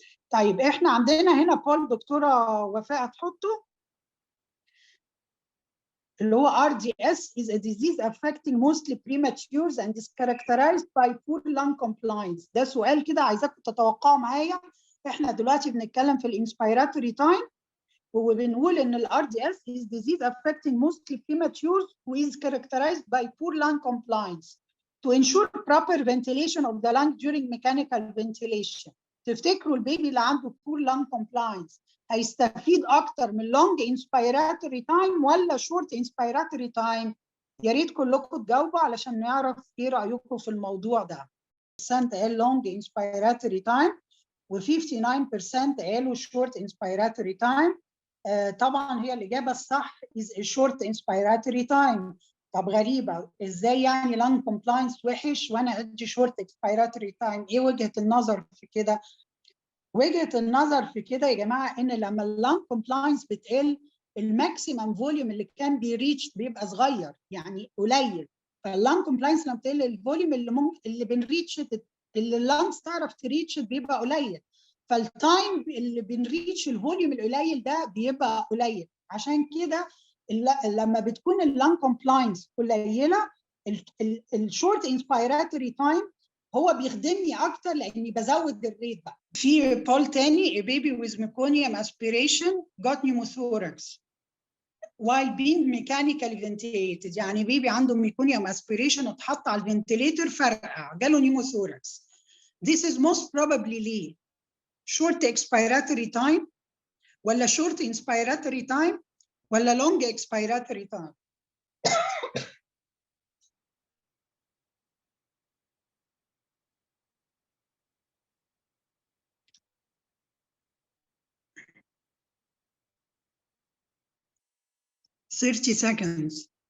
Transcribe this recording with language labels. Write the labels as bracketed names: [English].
[Arabic] طيب احنا عندنا هنا بول دكتوره وفاء هتحطه اللي هو [English] RDS is a disease affecting mostly prematures and is characterized by poor lung compliance. [Arabic] ده سؤال كده عايزاكم تتوقعوا معايا. احنا دلوقتي بنتكلم في الانسبيراتوري تايم وبنقول ان ال [English] RDS is disease affecting mostly prematures who is characterized by poor lung compliance. To ensure proper ventilation of the lung during mechanical ventilation. [Arabic] تفتكروا البيبي اللي عنده [English] poor lung compliance [Arabic] هيستفيد اكتر من [English] long inspiratory time [Arabic] ولا [English] short inspiratory time؟ [Arabic] يا ريت كلكم تجاوبوا علشان نعرف ايه رايكم في الموضوع ده. % قال [English] long inspiratory time [Arabic] و59% قالوا [English] short inspiratory time. [Arabic] طبعا هي الاجابه الصح [English] is a short inspiratory time. [Arabic] طب غريبه ازاي يعني lung compliance وحش وانا ادي [English] short inspiratory time؟ [Arabic] ايه وجهه النظر في كده؟ وجهه النظر في كده يا جماعه ان لما اللانج كومبلاينس بتقل الماكسيمم فوليوم اللي كان بيريتش بيبقى صغير يعني قليل. فاللانج كومبلاينس لما بتقل الفوليوم اللي بنريتش اللي اللانجز تعرف تريتش بيبقى قليل، فالتايم اللي بنريتش الفوليوم القليل ده بيبقى قليل. عشان كده لما بتكون اللانج كومبلاينس قليله الشورت انسبيراتوري تايم هو بيخدمني اكتر لاني بزود الريت بقى. في بول تاني: [English] a baby with meconium aspiration got pneumothorax while being mechanically ventilated. [Arabic] يعني بيبي عنده ميكونيوم aspiration اتحط على الفنتليتر فرقع جاله pneumothorax. [English] This is most probably [Arabic] ليه؟ [English] short expiratory time [Arabic] ولا [English] short inspiratory time ولا long expiratory time؟ 30 seconds.